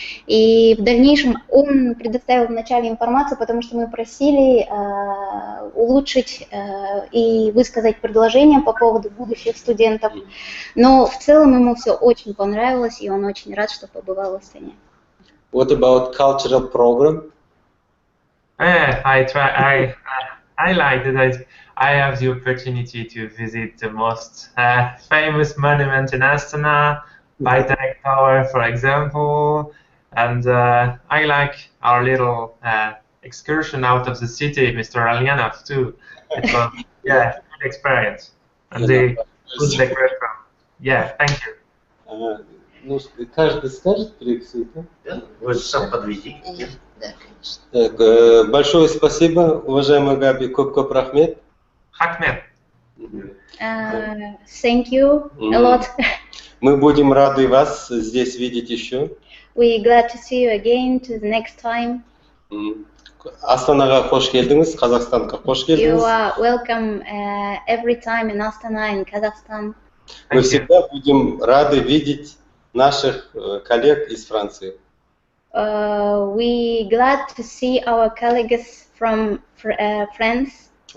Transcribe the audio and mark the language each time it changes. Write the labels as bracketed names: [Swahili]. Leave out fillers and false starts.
[Russian] И в дальнейшем он предоставил вначале информацию, потому что мы просили улучшить и высказать предложения по поводу будущих студентов. Но в целом ему все очень понравилось, и он очень рад, что побывал в Астане. [English] What about cultural program? I like that I have the opportunity to visit the most famous monument in Astana, Bayrak Tower, for example, and I like our little excursion out of the city, Mr. Alyanov, too. It was, yeah, good experience. And the good decoration. Yeah, thank you. [Russian] Ну, каждый скажет реакцию, да? Вы сам подведите. Да, конечно. Так, большое спасибо, уважаемая Габи, [Kazakh] көп рахмет. Хакмет. [English] Thank you a lot. [Russian] Мы будем рады вас здесь видеть еще. [English] We're glad to see you again to the next time. [Kazakh] Астанаға қош келдіңіз, Қазақстанға қош [English] You [Kazakh] келдіңіз. [English] are welcome every time in Astana, in Kazakhstan. [Russian] Мы всегда будем рады видеть наших коллег из Франции. [English] We glad to see our colleagues from France.